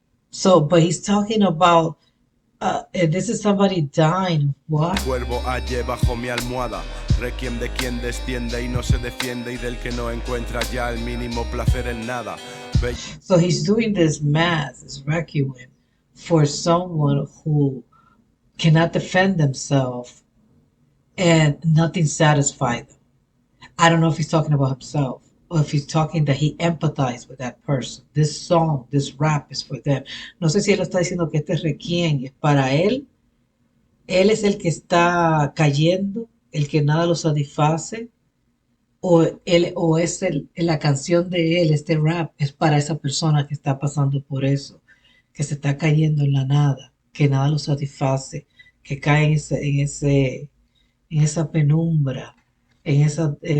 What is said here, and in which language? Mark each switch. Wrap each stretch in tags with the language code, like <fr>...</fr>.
<en>So, but he's talking about this is somebody dying. What?</en> <es>Cuervo hallé bajo mi almohada. Requiem de quien desciende y no se defiende, y del que no encuentra ya el mínimo placer en nada.</es> <en>So he's doing this mass, this requiem, for someone who cannot defend themselves, and nothing satisfied them. I don't know if he's talking about himself, or if he's talking that he empathized with that person. This song, this rap is for them.</en> <es>No sé si él está diciendo que este requiem es para él. Él es el que está cayendo, el que nada lo satisface, o es la canción de él, este rap, es para esa persona que está pasando por eso, que se está cayendo en la nada, que nada lo satisface, que cae en esa penumbra, en esa</es>